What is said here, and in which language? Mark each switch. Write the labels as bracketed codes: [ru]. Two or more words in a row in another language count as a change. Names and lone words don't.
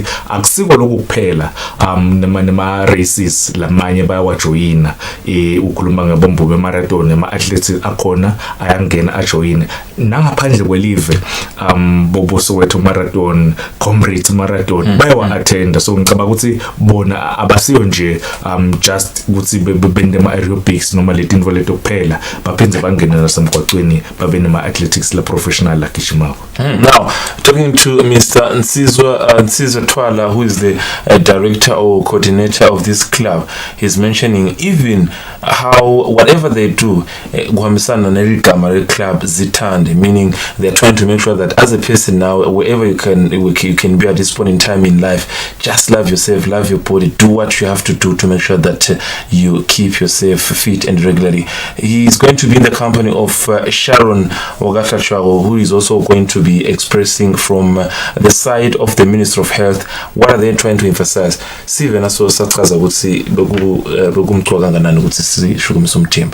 [ss] akusiko lokuphela nema races lamanye bayawajoyina ukhuluma ngabombo bemarathon ama athletes akhona ayangena ajoyina nangaphandle kwelive bobo Soweto marathon Comrades marathon bayawa attend so ngicaba ukuthi bona abasiyo nje just ukuthi bende ma aerobics noma letinto leto kuphela baphenze bangena nasemgwaqweni babe nema athletics la professional la gijimako. [en] Now talking to Mr. Nsizwa Twala, who is the director or coordinator of this club, he's mentioning even how whatever they do [ss] kuhambisana neligama [en] club zithande, meaning they're trying to make sure that as a person now wherever you can be at this point in time in life, just love yourself, love your body, do what you have to do to make sure that you keep yourself fit and regularly. He is going to be in the company of Sharon Ogatachwago, who is also going to be expressing from the side of the Minister of Health what are they trying to emphasize. [ss] Sive naso sachaza ukuthi bekumxoka kanganani ukuthi sishukumisa umthimba.